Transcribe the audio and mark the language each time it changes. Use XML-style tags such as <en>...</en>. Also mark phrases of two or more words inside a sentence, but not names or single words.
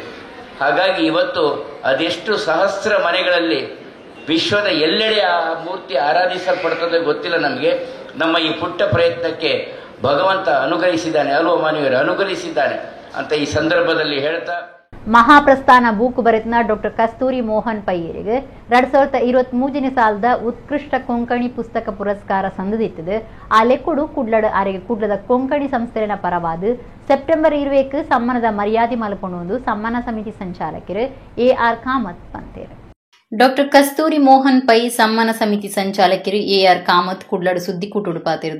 <kn>ಹಾಗಾಗಿ ಇವತ್ತು ಅದೆಷ್ಟು ಸಹಸ್ರ ಮನೆಗಳಲ್ಲಿ ವಿಶ್ವದ ಎಲ್ಲೆಡೆ ಆ ಮೂರ್ತಿ ಆರಾಧಿಸಲ್ಪಡ್ತದೆ ಗೊತ್ತಿಲ್ಲ ನಮಗೆ. ನಮ್ಮ ಈ ಪುಟ್ಟ ಪ್ರಯತ್ನಕ್ಕೆ ಭಗವಂತ ಅನುಗ್ರಹಿಸಿದ್ದಾನೆ, ಅಲ್ವ ಮಾನವೀಯರು ಅನುಗ್ರಹಿಸಿದ್ದಾನೆ ಅಂತ ಈ ಸಂದರ್ಭದಲ್ಲಿ ಹೇಳ್ತಾ</kn> <tcy>ಮಹಾಪ್ರಸ್ಥಾನ ಬೂಕು ಬರೆತ್ನ ಡಾಕ್ಟರ್ ಕಸ್ತೂರಿ ಮೋಹನ್ ಪೈಯರಿಗೆ 2023 ಸಾಲದ ಉತ್ಕೃಷ್ಟ ಕೊಂಕಣಿ ಪುಸ್ತಕ ಪುರಸ್ಕಾರ ಸಂದಿತ್ತಿದೆ. ಆ ಲೆಕ್ಕುಡು ಕುಡ್ಲಡ ಅರೆಗೆ ಕುಡ್ಲದ ಕೊಂಕಣಿ ಸಂಸ್ಥೆನ ಪರವಾದ ಸೆಪ್ಟೆಂಬರ್ 20 ಸಮ್ಮಾನದ ಮರ್ಯಾದೆ ಮಲ್ಪೊಂಡು ಸಮ್ಮಾನ ಸಮಿತಿ ಸಂಚಾಲಕರು AR ಕಾಮತ್ ಪಂತೇರು. ಡಾಕ್ಟರ್ ಕಸ್ತೂರಿ ಮೋಹನ್ ಪೈ ಸಮ್ಮಾನ ಸಮಿತಿ ಸಂಚಾಲಕರು AR ಕಾಮತ್ ಕುಡ್ಲಡು ಸುದ್ದಿಕೂಟುಡು ಪಾತಿರುದು.</tcy>